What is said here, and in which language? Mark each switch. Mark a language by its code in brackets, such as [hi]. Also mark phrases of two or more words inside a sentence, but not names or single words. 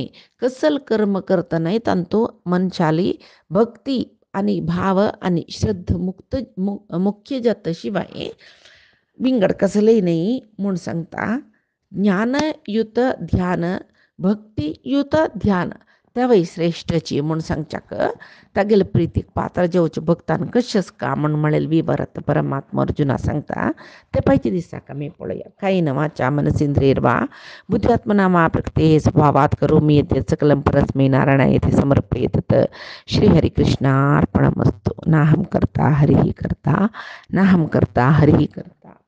[kok] कसल कर्म करतनाय तांतू मनशाली भक्ती आनी भाव आनी श्रद्ध मुख्य जाता शिवाय विंगड कसलेय न्हय म्हूण सांगता. ज्ञानयुत ध्यान भक्तियुत ध्यान तेवय श्रेष्ठची म्हूण सांगच्याक तागेले प्रितीक पात्र जेवचे भक्तान कशेंच का म्हूण म्हळेल विवरत परमात्मा अर्जुना सांगता. ते पयचे दिसाक आमी पळोवया. [sa] कायेन वाचा मनसेंद्रियैर्वा बुद्ध्यात्मना वा प्रकृतेः स्वभावात् करोमि यद्यत् सकलं परस्मै नारायणायेति समर्पयेत्. श्रीहरिकृष्णार्पणमस्तु. नाहं कर्ता हरिः कर्ता नाहं कर्ता हरिः कर्ता.